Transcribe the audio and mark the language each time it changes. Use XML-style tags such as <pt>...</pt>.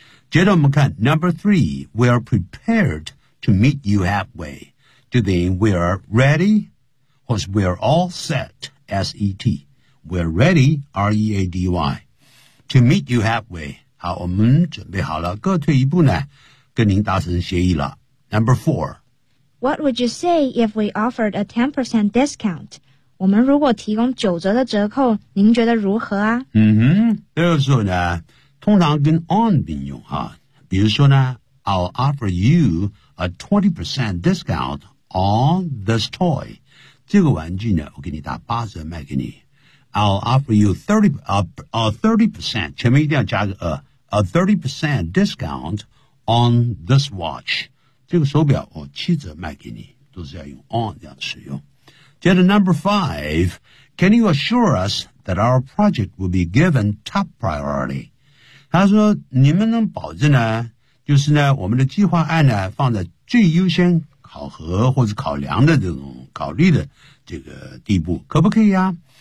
<en>接着我们看 Number 3 We are prepared to meet you halfway</en> <zh>就等于</zh> <en>We are ready 或是 We are all set SETWe're ready, R-E-A-D-Y, to meet you halfway.</en> <zh>好，我们准备好了，各退一步呢，跟您达成协议了。</zh> <en>Number four. What would you say if we offered a 10% discount?</en> <zh>我们如果提供9折的折扣，您觉得如何啊？嗯哼，这个时候呢，通常跟 on 并用啊。比如说呢，</zh> <en>I'll offer you a 20% discount on this toy.</en> <zh>这个玩具呢，我给你打8折卖给你。</zh> <en>I'll offer you 30%,</en> <zh>前面一定要加个</zh> <en>a 30% discount on this watch.</en> <zh>这个手表我7折卖给你，都是要用 on 这样使用。</zh> <en>接着 number five, can you assure us that our project will be given top priority?</en> <zh>他说你们能保证呢，就是呢我们的计划案呢放在最优先考核或者考量的这种考虑的这个地步，可不可以啊？</zh>